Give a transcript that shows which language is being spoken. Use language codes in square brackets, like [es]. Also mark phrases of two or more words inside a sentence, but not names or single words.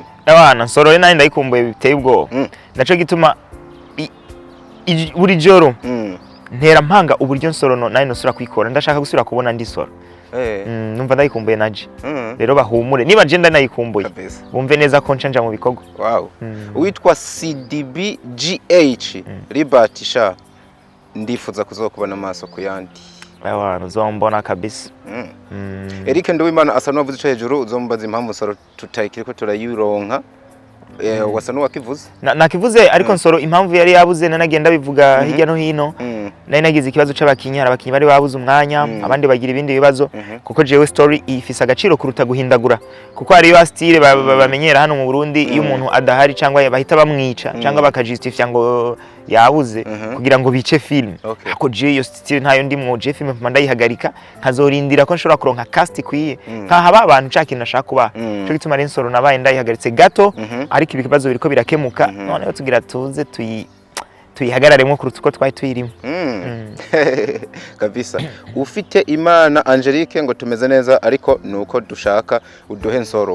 [rn] abana Nsoro nari ndayikumbuye biteye ubwoba naco gituma buri joro ntera mpanga uburyo Nsoro nari nosura kwikora ndashaka gusura kubona ndi Nsoro numva ndayikumbuye naje rero bahumure niba je ndanayikumbuye bumve neza ko ncanja mu bikorwa witwa CDBGH Liberty sha ndifuza kuzokubona amaso ku yandi abantu uzombona kabisa. Eric Nduwimana asa n'uwavuze ico hejuru uzombaza impamvu Nsoro tutayikiriko turayironka. Wasa n'uwakivuze nakivuze ariko Nsoro impamvu yari yabuze nanagenda bivuga hirya no hino nari nagize ikibazo c'abakinyi hari abakinyi bari babuze umwanya abandi bagira ibindi bibazo kuko jewe story ifise agaciro kuruta guhindagura kuko hari ba style bamenyera hano mu Burundi iyo umuntu adahari cyangwa bahita bamwica cyangwa bakajustifya ngo yabuze kugira ngo bice film ako je yo style ntayo ndimwo je film mandayihagarika nkazorindira ko nshobora kuronka cast ikwiye nkahaba abantu cyakintu nashaka kuba cyo gituma Nsoro nabaye ndayihagaritse gato ariko ibibazo biriko birakemuka noneho tugira tuze tuyihagararemo kuruta uko twari tuyirimo kabisa. Ufite Imana Angelique ngo tumeze neza ariko nuko dushaka uduhe Nsoro.